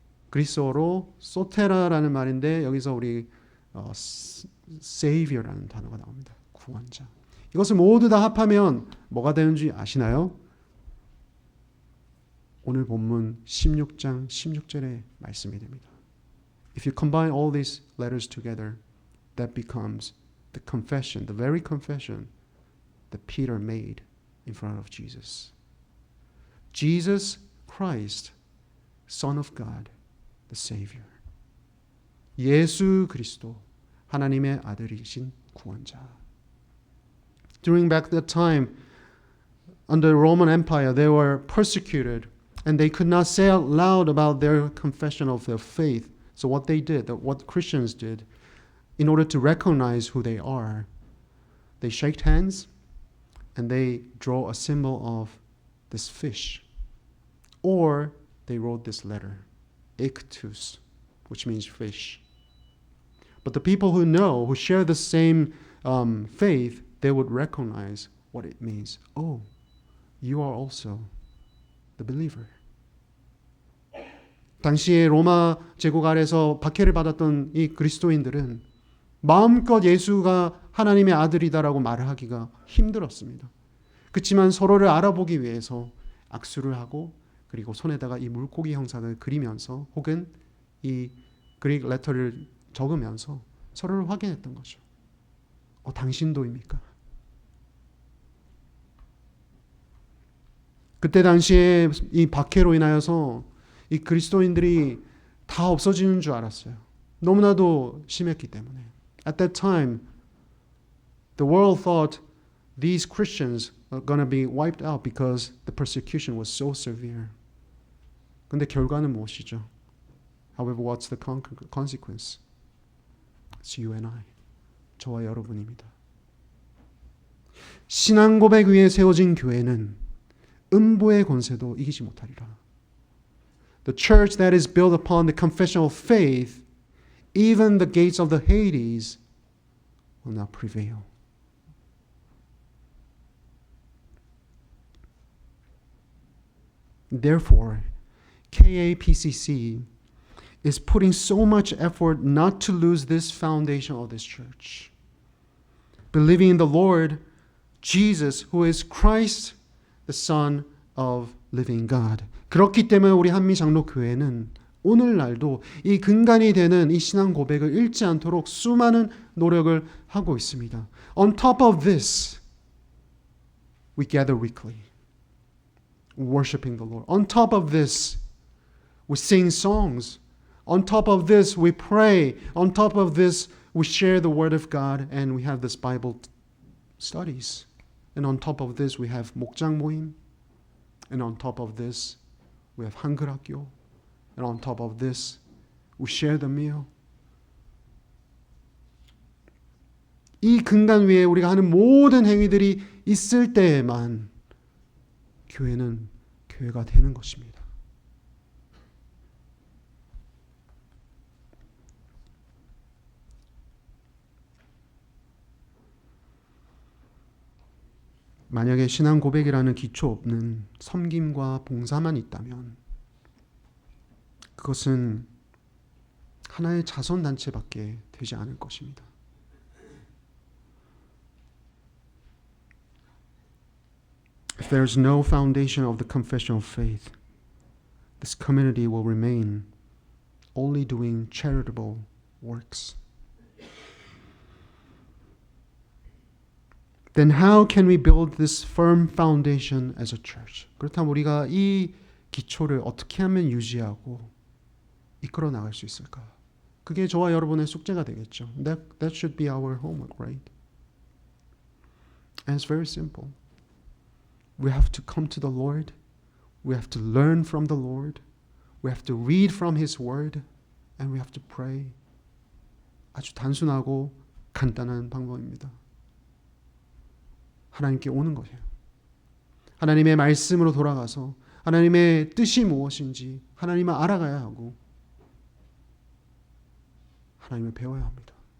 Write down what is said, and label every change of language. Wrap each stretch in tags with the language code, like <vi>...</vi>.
<ko>그리스어로 소테라라는 말인데 여기서 우리 savior라는 단어가 나옵니다. 구원자. 이것을 모두 다 합하면 뭐가 되는지 아시나요? 오늘 본문 16장 16절의 말씀이 됩니다.</ko> <en>If you combine all these letters together, that becomes the confession, the very confession that Peter made in front of Jesus. Jesus Christ, Son of God, the Savior. 예수 그리스도, 하나님의 아들이신 구원자. During back that time, under the Roman Empire, they were persecuted and they could not say out loud about their confession of their faith. So what they did, what Christians did, in order to recognize who they are, they shake hands and they draw a symbol of this fish. Or they wrote this letter, ictus, which means fish. But the people who know, who share the same faith, they would recognize what it means. Oh, you are also the believer.</en> <ko>당시에 로마 제국 아래서 박해를 받았던 이 그리스도인들은 마음껏 예수가 하나님의 아들이다라고 말하기가 힘들었습니다. 그렇지만 서로를 알아보기 위해서 악수를 하고 그리고 손에다가 이 물고기 형상을 그리면서 혹은 이 그릭 레터를 적으면서 서로를 확인했던 거죠. 당신도입니까? 그때 당시에 이 박해로 인하여서 이 그리스도인들이 다 없어지는 줄 알았어요. 너무나도 심했기 때문에.</ko> <en>At that time, the world thought these Christians are going to be wiped out because the persecution was so severe.</en> <ko>근데 결과는 무엇이죠?</ko> <en>However, what's the consequence? It's you and I.</en> <ko>저와 여러분입니다. 신앙 고백 위에 세워진 교회는 음부의 권세도 이기지 못하리라.</ko> <en>The church that is built upon the confession of faith, even the gates of the Hades will not prevail. Therefore, KAPCC is putting so much effort not to lose this foundation of this church. Believing in the Lord Jesus, who is Christ, the Son of living God.</en> <ko>그렇기 때문에 우리 한미장로교회는 오늘날도 이 근간이 되는 이 신앙 고백을 잃지 않도록 수많은 노력을 하고 있습니다.</ko> <en>On top of this, we gather weekly, worshiping the Lord. On top of this, we sing songs. On top of this, we pray. On top of this, we share the Word of God and we have this Bible studies. And on top of this, we have 목장 모임. And on top of this, we have 한글학교. And on top of this, we share the meal.</en> <ko>이 근간 위에 우리가 하는 모든 행위들이 있을 때에만 교회는 교회가 되는 것입니다. 만약에 신앙 고백이라는 기초 없는 섬김과 봉사만 있다면 그것은 하나의 자선단체밖에 되지 않을 것입니다.</ko> <en>If there is no foundation of the confession of faith, this community will remain only doing charitable works. Then how can we build this firm foundation as a church?</en> <ko>그렇다면 우리가 이 기초를 어떻게 하면 유지하고 이끌어 나갈 수 있을까? 그게 저와 여러분의 숙제가 되겠죠.</ko> <en>That should be our homework, right? And it's very simple. We have to come to the Lord. We have to learn from the Lord. We have to read from His Word. And we have to pray.</en> <ko>아주 단순하고 간단한 방법입니다. 하나님께 오는 것이에요. 하나님의 말씀으로 돌아가서 하나님의 뜻이 무엇인지 하나님을 알아가야 하고 하나님을 배워야 합니다.</ko>